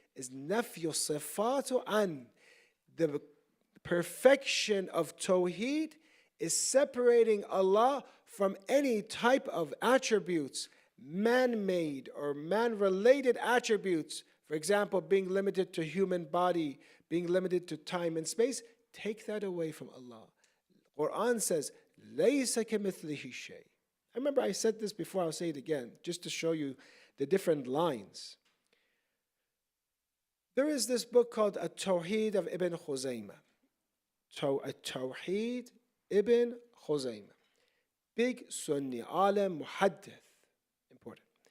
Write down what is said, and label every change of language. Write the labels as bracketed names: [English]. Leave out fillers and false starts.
[English] is nafyu sifatu an. The perfection of Tawheed is separating Allah from any type of attributes, man-made or man-related attributes. For example, being limited to human body, being limited to time and space. Take that away from Allah. Quran says, [Arabic] لَيْسَ كَمِثْلِهِ شَيْءٍ. [English] I remember I said this before, I'll say it again, just to show you the different lines. There is this book called At-Tawheed of Ibn Khuzaymah. At-Tawheed Ibn Khuzaymah. Big Sunni, alim, muhaddith. Important.